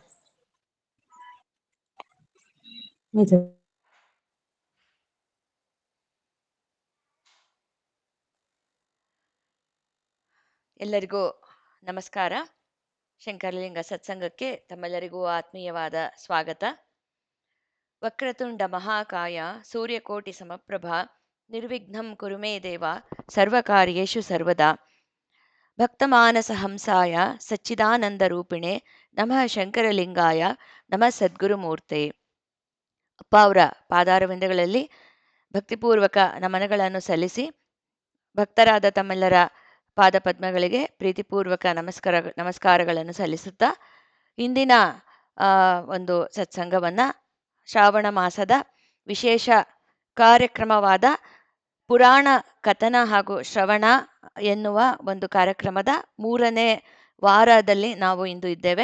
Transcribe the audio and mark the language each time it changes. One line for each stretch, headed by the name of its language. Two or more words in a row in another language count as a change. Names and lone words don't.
Kannada: ಎಲ್ಲರಿಗೂ ನಮಸ್ಕಾರ. ಶಂಕರಲಿಂಗ ಸತ್ಸಂಗಕ್ಕೆ ತಮ್ಮೆಲ್ಲರಿಗೂ ಆತ್ಮೀಯವಾದ ಸ್ವಾಗತ.
Sanskrit: ವಕ್ರತುಂಡ ಮಹಾಕಾಯ ಸೂರ್ಯಕೋಟಿ ಸಮಪ್ರಭ ನಿರ್ವಿಘ್ನಂ ಕುರು ಮೇ ದೇವ ಸರ್ವಕಾರ್ಯೇಷು ಸರ್ವದಾ. ಭಕ್ತಮಾನಸ ಹಂಸಾಯ ಸಚ್ಚಿದಾನಂದ ರೂಪಿಣೆ ನಮಃ ಶಂಕರಲಿಂಗಾಯ ನಮಃ ಸದ್ಗುರುಮೂರ್ತೆ.
Kannada: ಅಪ್ಪ ಅವರ ಪಾದಾರವಿಂದಗಳಲ್ಲಿ ಭಕ್ತಿಪೂರ್ವಕ ನಮನಗಳನ್ನು ಸಲ್ಲಿಸಿ, ಭಕ್ತರಾದ ತಮ್ಮೆಲ್ಲರ ಪಾದಪದ್ಮಗಳಿಗೆ ಪ್ರೀತಿಪೂರ್ವಕ ನಮಸ್ಕಾರಗಳನ್ನು ಸಲ್ಲಿಸುತ್ತಾ, ಇಂದಿನ ಒಂದು ಸತ್ಸಂಗವನ್ನು ಶ್ರಾವಣ ಮಾಸದ ವಿಶೇಷ ಕಾರ್ಯಕ್ರಮವಾದ ಪುರಾಣ ಕಥನ ಹಾಗೂ ಶ್ರವಣ ಎನ್ನುವ ಒಂದು ಕಾರ್ಯಕ್ರಮದ 3ನೇ ವಾರದಲ್ಲಿ ನಾವು ಇಂದು ಇದ್ದೇವೆ.